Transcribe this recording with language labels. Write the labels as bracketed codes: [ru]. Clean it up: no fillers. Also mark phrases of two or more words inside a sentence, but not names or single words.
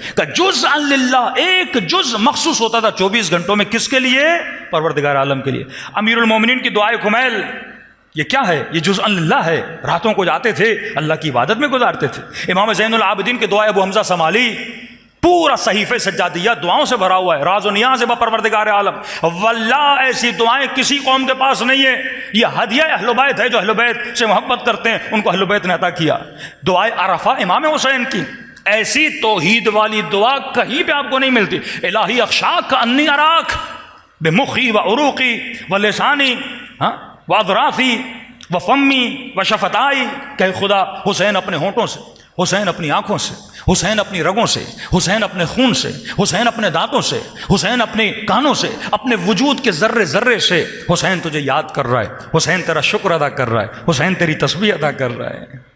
[ur] کہ [ar] جزءا للہ، [ur] ایک جز مخصوص ہوتا تھا 24 گھنٹوں میں، کس کے لیے؟ پروردگار عالم کے لیے۔ امیر المومنین کی دعائے کمیل یہ کیا ہے؟ یہ [ar] جزءا للہ [ur] ہے۔ راتوں کو جاتے تھے اللہ کی عبادت میں گزارتے تھے۔ امام زین العابدین کی دعائے ابو حمزہ سمالی، پورا صحیفہ سجادیہ دعاؤں سے بھرا ہوا ہے، [fa] راز و نیاز با پروردگار عالم۔ [ur] واللہ ایسی دعائیں کسی قوم کے پاس نہیں ہے، یہ ہدیہ اہل بیت ہے، جو اہل بیت سے محبت کرتے ہیں ان کو اہل بیت نے عطا کیا۔ دعائے عرفہ امام حسین کی، ایسی توحید والی دعا کہیں پہ آپ کو نہیں ملتی۔ [ar] الہی اخشاک انی اراک بمخی و عروقی و لسانی و اذرافی و فمی و شفتائی، [ur] کہ خدا حسین اپنے ہونٹوں سے، حسین اپنی آنکھوں سے، حسین اپنی رگوں سے، حسین اپنے خون سے، حسین اپنے دانتوں سے، حسین اپنے کانوں سے، اپنے وجود کے ذرے ذرے سے حسین تجھے یاد کر رہا ہے، حسین تیرا شکر ادا کر رہا ہے، حسین تیری تسبیح ادا کر رہا ہے۔